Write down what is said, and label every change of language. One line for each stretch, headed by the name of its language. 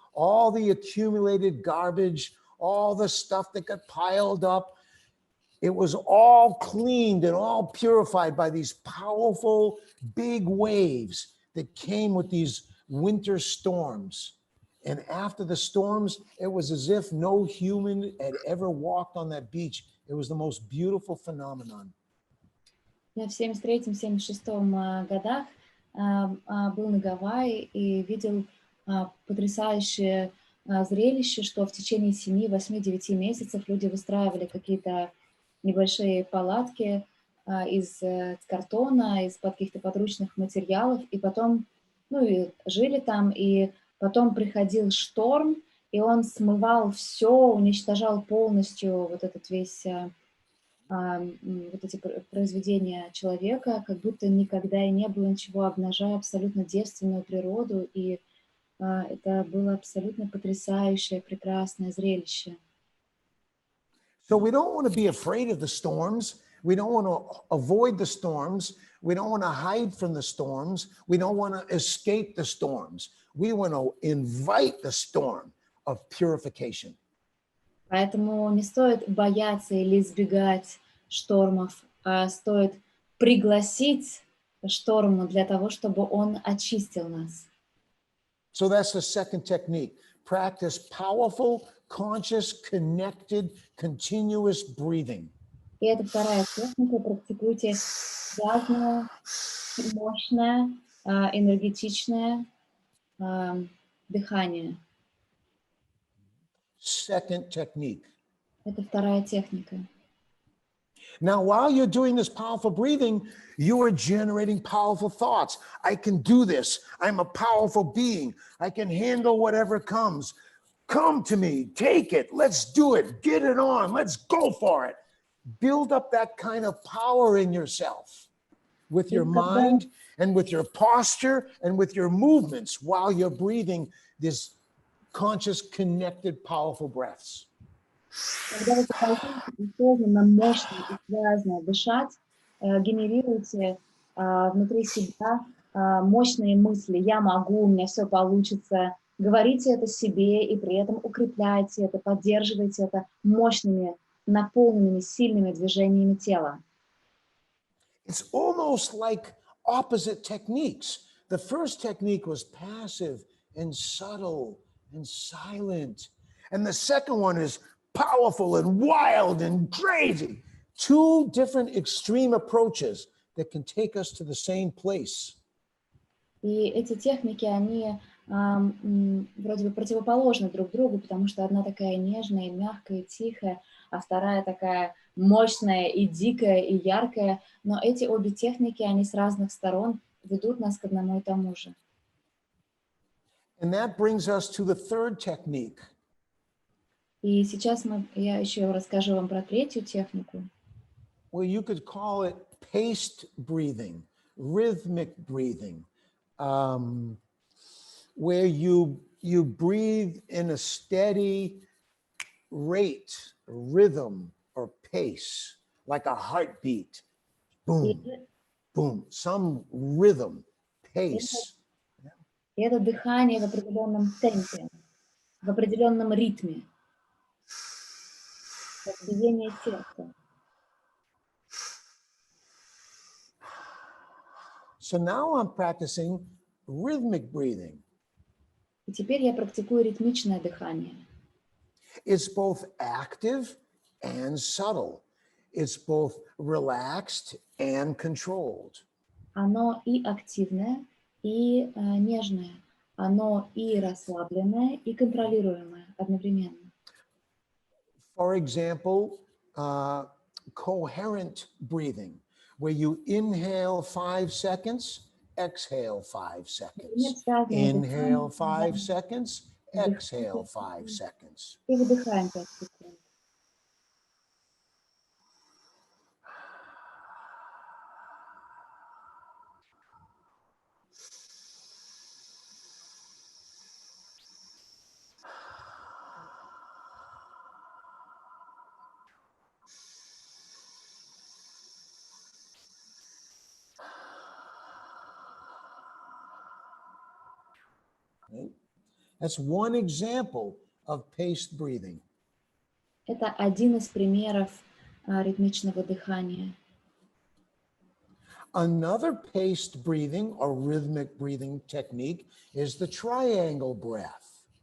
English: All the accumulated garbage, all the stuff that got piled up, it was all cleaned and all purified by these powerful big waves that came with these winter storms. And after the storms, it was as if no human had ever walked on that beach. It was the most beautiful phenomenon.
Russian: Я в 73-76 годах был на Гавайи и видел потрясающее зрелище, что в течение 7, 8, 9 месяцев люди выстраивали какие-то небольшие палатки из картона, из каких-то подручных материалов, и потом, и жили там, и потом приходил шторм, и он смывал все, уничтожал полностью вот этот весь, вот эти произведения человека, как будто никогда и не было ничего, обнажая абсолютно девственную природу, и это было абсолютно потрясающее, прекрасное зрелище.
English: So we don't want to be afraid of the storms. We don't want to avoid the storms. We don't want to hide from the storms. We don't want to escape the storms. We want to invite the storm of purification.
Russian: Поэтому не стоит бояться или избегать штормов, а стоит пригласить шторм для того, чтобы он очистил нас.
English: So that's the second technique. Practice powerful, conscious, connected, continuous breathing.
Russian: И это вторая техника. Практикуйте связанное, мощное, энергетичное дыхание.
English: Second technique.
Russian: Это вторая техника.
English: Now, while you're doing this powerful breathing, you are generating powerful thoughts. I can do this. I'm a powerful being. I can handle whatever comes. Come to me, take it. Let's do it. Get it on. Let's go for it. Build up that kind of power in yourself with your mind and with your posture and with your movements while you're breathing this conscious, connected, powerful breaths.
Russian: Когда вы хотите осознанно, мощно и связно дышать, генерируйте внутри себя мощные мысли. Я могу, у меня все получится. Говорите это себе и при этом укрепляйте это, поддерживайте это мощными, наполненными, сильными движениями тела.
English: It's almost like opposite techniques. The first technique was passive and subtle and silent. And the second one is powerful and wild and crazy. Two different extreme approaches that can take us to the same place.
Russian: И эти техники, они вроде бы противоположны друг другу, потому что одна такая нежная, мягкая, тихая, а вторая такая мощная и дикая, и яркая. Но эти обе техники, они с разных сторон ведут нас к одному и тому же.
English: And that brings us to the third technique.
Russian: И сейчас я еще расскажу вам про третью технику.
English: Well, you could call it paced breathing, rhythmic breathing, where you breathe in a steady rate, rhythm, or pace, like a heartbeat. Boom, boom, some rhythm, pace.
Russian: И это дыхание в определенном темпе, в определенном ритме, как биение сердца.
English: So now I'm practicing rhythmic breathing.
Russian: И теперь я практикую ритмичное дыхание.
English: It's both active and subtle. It's both relaxed and controlled.
Russian: Оно и активное, и нежное. Оно и расслабленное, и контролируемое одновременно.
English: For example, coherent breathing, where you inhale 5 seconds, exhale 5
Russian: Например,
English: seconds.
Russian: связанное дыхание,
English: Inhale 5 seconds, exhale 5 seconds.
Russian: и выдыхаем 5 секунд.
English: Right? That's one example of paced breathing.
Russian: Это один из примеров ритмичного дыхания.
English: Another paced breathing or rhythmic breathing technique is the triangle breath.